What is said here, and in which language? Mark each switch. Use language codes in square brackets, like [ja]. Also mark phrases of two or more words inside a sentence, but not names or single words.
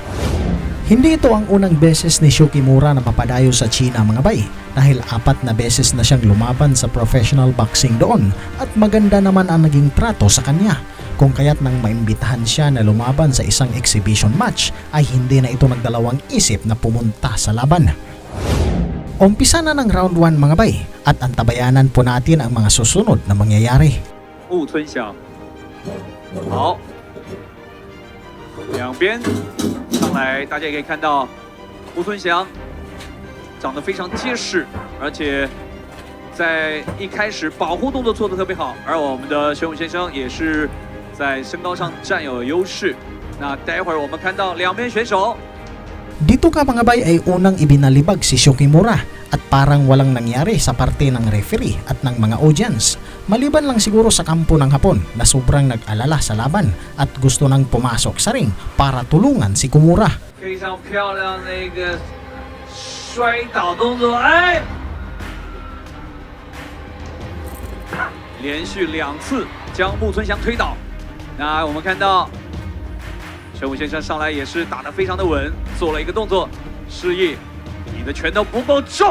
[tl] Hindi ito ang unang beses ni Sho Kimura na mapadayo sa China mga bay dahil 4 na beses na siyang lumaban sa [en] professional boxing [tl] doon at maganda naman ang naging trato sa kanya. Kung kaya't nang maimbitahan siya na lumaban sa isang [en] exhibition match [tl] ay hindi na ito nagdalawang isip na pumunta sa laban. Umpisa na ng round 1 mga bay at antabayanan po natin ang mga susunod na mangyayari. [zh] Wu Cunxiang，好，两边上来，大家也可以看到wu Cunxiang长得非常结实，而且在一开始保护动作做得特别好，而我们的玄武先生也是在身高上占有优势。那待会儿我们看到两边选手。 [tl] Dito ka mga bay ay unang ibinalibag si Sho Kimura at parang walang nangyari sa parte ng referee at ng mga audience. Maliban lang siguro sa kampo ng Hapon na sobrang nag-alala sa laban at gusto nang pumasok sa ring para tulungan si Kimura. [zh] 非常漂亮的一个摔倒动作，哎，连续2次将木村祥推倒。那我们看到。玄武先生上来也是打得非常的稳，做了一个动作，示意你的拳头不够重。